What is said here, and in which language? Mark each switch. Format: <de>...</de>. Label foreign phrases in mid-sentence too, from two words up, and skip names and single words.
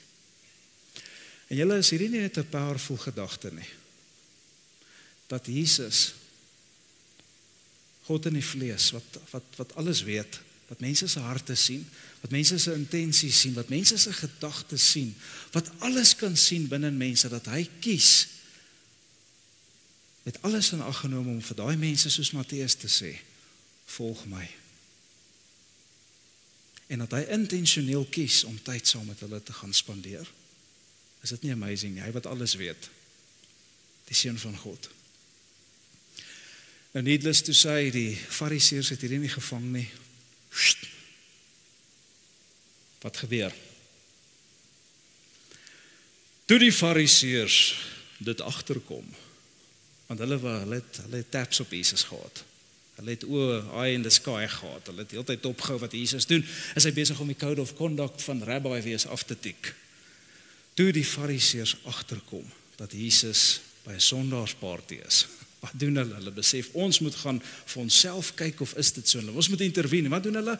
<af>En julle, is hierdie nie net 'n powerful gedagte nie, dat Jesus, God in die vlees, wat alles weet, wat mense se harte sien, wat mense se intensies sien, wat mense se gedagtes sien, wat alles kan sien binne mense, dat hy kies, met alles in ag geneem om vir daai mense soos Matteus te sê, volg my. En dat hy intentioneel kies om tyd saam met hulle te gaan spandeer. Is dit nie amazing nie? Hy wat alles weet, die seun van God.</af> <en>Nou needless to say,</en> <af>die Fariseërs het hierdie nie gevang nie. Wat gebeur? Toe die Fariseërs dit agterkom, want hulle het taps op Jesus gehad. Hulle het</af> <en>eye in the sky</en> <af>gehad. Hulle het heeltyd opgehou wat Jesus doen. Is hy besig om die</af> <en>code of conduct</en> <af>van rabbi wees af te tik. Toe die Fariseërs agterkom dat Jesus by 'n sondaarsparty is. Wat doen hulle? Hulle besef, ons moet gaan vir onsself kyk of is dit so. Ons moet intervene. Wat doen hulle?</af>